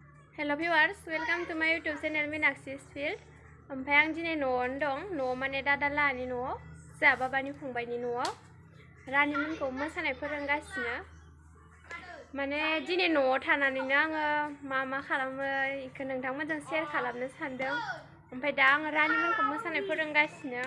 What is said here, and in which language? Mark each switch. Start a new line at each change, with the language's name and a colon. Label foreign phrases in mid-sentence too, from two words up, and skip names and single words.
English: Hello viewers, welcome to my YouTube channel Minakshi's Field.
Bodo: ओमफ्राय आं दिनै न'आवनो दं, न'आव माने दादा लाहानि न'आव, जोंहा बाबानि फंबायनि न'आव रानिमोनखौ मोसानाय फोरोंगासिनो। माने दिनै न'आव थानानैनो आङो मा खालामो इखौ नोंथांमोनजों शेयार खालामनो सानदों। ओमफ्राय दा आङो रानिमोनखौ मोसानाय फोरोंगासिनो।